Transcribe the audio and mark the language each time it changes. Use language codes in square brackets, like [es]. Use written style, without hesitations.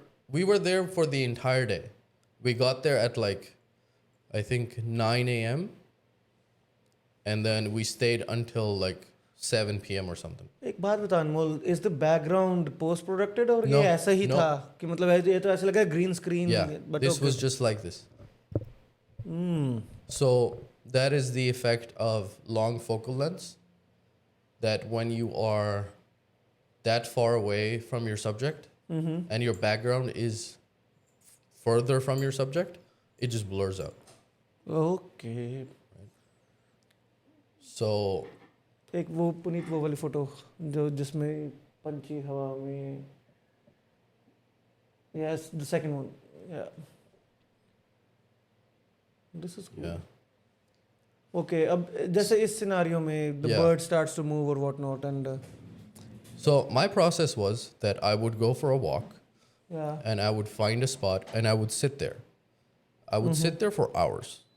[en] We were there for the entire day. We got there at like, I think 9 a.m. And then we stayed until like 7 p.m. or something. [hi] एक बात बता अनमोल, [en] is the background post producted [hi] और [en] No, [hi] ये ऐसा ही [en] no. [hi] था कि मतलब ये तो ऐसा लगा green screen. [en] Yeah, this was just like this. So that is the effect of long focal lengths, that when you are that far away from your subject and your background is further from your subject, it just blurs out. Okay. So [hi] एक वो पुनीत वो वाली photo जो जिसमें पंछी हवा में. [en] Yes, the second one. Yeah this is yeah, okay. [hi] अब जैसे इस सिनेरियो में the [en] Yeah. Bird starts to move और what not and so my process was that I would go for a walk या and I would find a spot and I would sit there. I would sit there for hours.